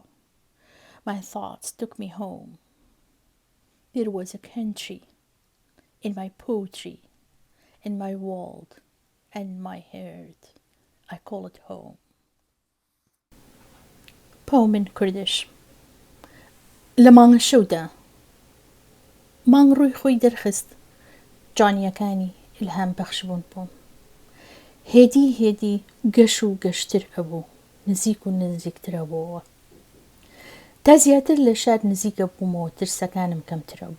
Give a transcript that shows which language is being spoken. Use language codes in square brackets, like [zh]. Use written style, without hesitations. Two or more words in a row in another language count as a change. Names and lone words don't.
[en] My thoughts took me home. There was a country in my poetry, in my world, and my heart. I call it home. Poem in Kurdish. [ckb] لمانگ شودا مانگ روی خوی درخست جانیەکانی ئیلهام بەخش بوون بۆم هێدی هێدی گەش و گەشتر ئەبوو نزیک و نزیکترە بۆەوە تا زیاتر لە شار نزیکە بوومەوە ترسەکانم کەمترە بوو